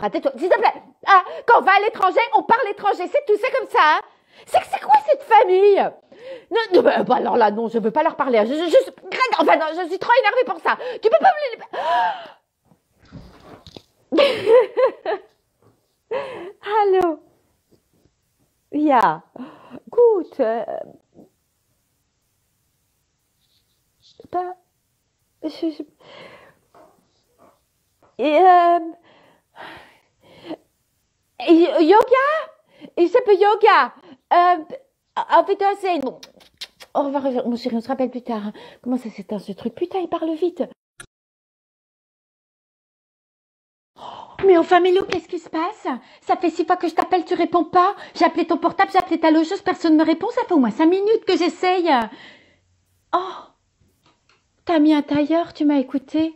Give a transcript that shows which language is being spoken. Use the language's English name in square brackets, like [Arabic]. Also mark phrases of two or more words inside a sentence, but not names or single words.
[French] Tais-toi, s'il te plaît. Hein? Quand on va à l'étranger, on parle étranger, c'est tout, c'est comme ça. Hein? C'est quoi cette famille? Non, bah, alors là, non, je veux pas leur parler. Greg, enfin non, je suis trop énervée pour ça. Tu peux pas me... [German] Hallo. Ja, gut. [French] Pas... [German] Yoga? Ich habe Yoga. Auf Wiedersehen. [French] Bon. Au revoir, mon chéri, on se rappelle plus tard. Hein. Comment ça s'éteint ce truc? Putain, il parle vite. Mais enfin, Mélo, qu'est-ce qui se passe? Ça fait 6 fois que je t'appelle, tu réponds pas. J'ai appelé ton portable, j'ai appelé ta logeuse, personne ne me répond. Ça fait au moins 5 minutes que j'essaye. Oh, t'as mis un tailleur, tu m'as écouté.